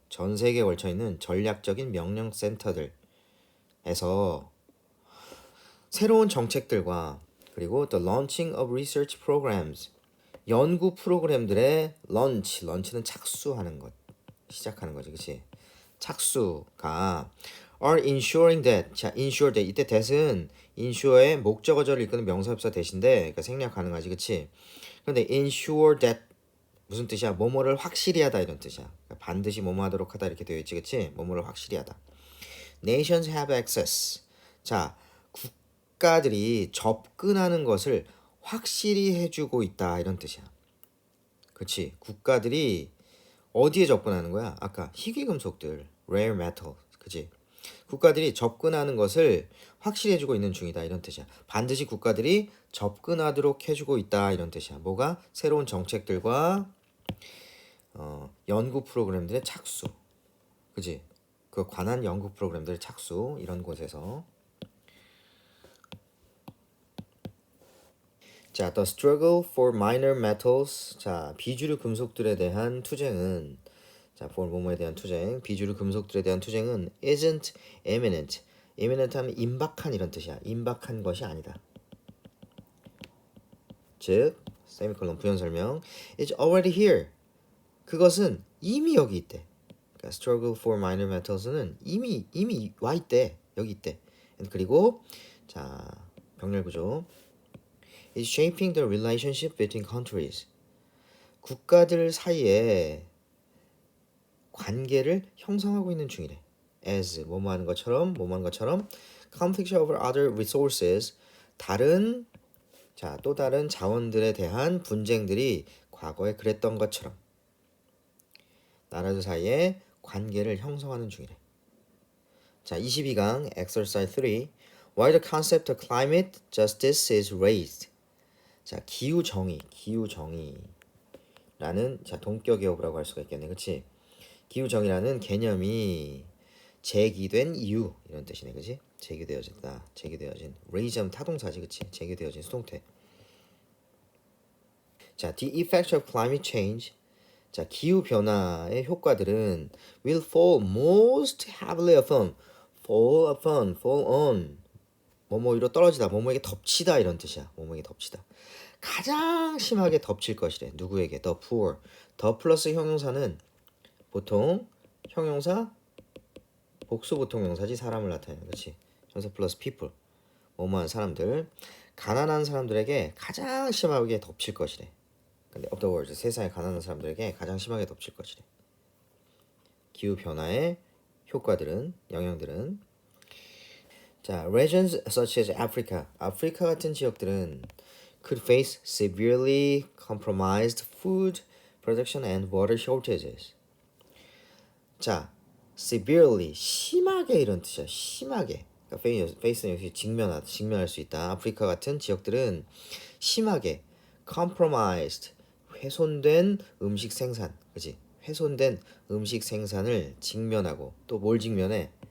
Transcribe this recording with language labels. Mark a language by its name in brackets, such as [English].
[Korean] 전 세계에 걸쳐 있는 전략적인 명령센터들에서 새로운 정책들과, 그리고 [English] the launching of research programs. [Korean] 연구 프로그램들의 런치는 착수하는 것, 시작하는 거지, 그치? 착수가 [English] are ensuring that. [Korean] 자, ensure that 이때 that은 ensure의 목적어절을 이끄는 명사협사 대신데, 그러니까 생략 가능하지, 그치? 그런데 ensure that 무슨 뜻이야? 뭐뭐를 확실히 하다 이런 뜻이야. 그러니까 반드시 뭐뭐 하도록 하다 이렇게 되어 있지, 그치? 뭐뭐를 확실히 하다. [English] Nations have access. [Korean] 자, 국가들이 접근하는 것을 확실히 해주고 있다 이런 뜻이야. 그치? 국가들이 어디에 접근하는 거야? 아까 희귀금속들, rare metal, 그치? 국가들이 접근하는 것을 확실히 해주고 있는 중이다 이런 뜻이야. 반드시 국가들이 접근하도록 해주고 있다 이런 뜻이야. 뭐가? 새로운 정책들과 연구 프로그램들의 착수, 그치? 그 관한 연구 프로그램들의 착수, 이런 곳에서. [English] 자, the struggle for minor metals. [Korean] 자, 비주류 금속들에 대한 투쟁은, 자, for 뭐뭐에 대한 투쟁, 비주류 금속들에 대한 투쟁은 [English] isn't imminent. [Korean] imminent 하면 임박한 이런 뜻이야. 임박한 것이 아니다. 즉, 세미콜론 부연 설명. [English] It's already here. [Korean] 그것은 이미 여기 있대. 그러니까 struggle for minor metals는 이미 와 있대. 여기 있대. 그리고 자, 병렬 구조. [English] It's shaping the relationship between countries. [Korean] 국가들 사이에 관계를 형성하고 있는 중이래. as 뭐뭐 하는 것처럼 [English] conflict over other resources [Korean] 다른 또 다른 자원들에 대한 분쟁들이 과거에 그랬던 것처럼 나라들 사이에 관계를 형성하는 중이래. [English] 자, 22강 exercise 3 Why the concept of climate justice is raised. [Korean] 자, 기후 정의라는 자, 동격 기업이라고 할 수가 있겠네. 그렇지? 기후 정의라는 개념이 제기된 이유 이런 뜻이네. 그렇지? 제기되어진 raise 타동사지. 그렇지? 제기되어진 수동태. [English] 자, the effects of climate change. [Korean] 자, 기후 변화의 효과들은 [English] will fall most heavily upon fall on [Korean] 뭐뭐 위로 떨어지다, 뭐뭐에게 덮치다 이런 뜻이야. 뭐뭐에게 덮치다. 가장 심하게 덮칠 것이래. 누구에게? [English] The poor. [Korean] 더 플러스 형용사는 보통 형용사 복수 보통 형사지 사람을 나타내는 거지. 형사 플러스 people. 뭐뭐한 사람들. 가난한 사람들에게 가장 심하게 덮칠 것이래. 근데 [English] of the world [Korean] 세상의 가난한 사람들에게 가장 심하게 덮칠 것이래. 기후 변화의 효과들은 영향들은 [English] 자, regions such as Africa, [Korean] 아프리카 같은 지역들은 [English] could face severely compromised food production and water shortages. [Korean] 자, severely 심하게 이런 뜻이야. 심하게. 그러니까 face는 역시 직면할 수 있다. 아프리카 같은 지역들은 심하게 compromised 훼손된 음식 생산, 그렇지? 훼손된 음식 생산을 직면하고 또 뭘 직면해?